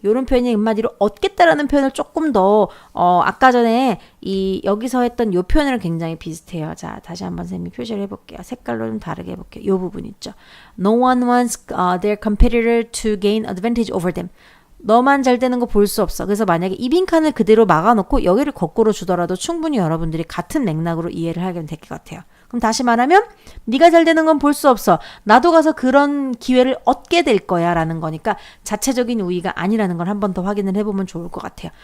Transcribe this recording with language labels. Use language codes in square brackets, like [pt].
[ko] 이런 표현이 한마디로 얻겠다라는 표현을 조금 더 아까 전에 여기서 했던 이 표현이랑 굉장히 비슷해요. 자, 다시 한번 선생님이 표시를 해볼게요. 색깔로 좀 다르게 해볼게요. 이 부분 있죠. [en] No one wants their competitor to gain advantage over them. [ko] 너만 잘 되는 거 볼 수 없어. 그래서 만약에 이 빈칸을 그대로 막아놓고 여기를 거꾸로 주더라도 충분히 여러분들이 같은 맥락으로 이해를 하게 될 것 같아요. 그럼 다시 말하면 네가 잘 되는 건 볼 수 없어. 나도 가서 그런 기회를 얻게 될 거야 라는 거니까 자체적인 우위가 아니라는 걸 한 번 더 확인을 해보면 좋을 것 같아요.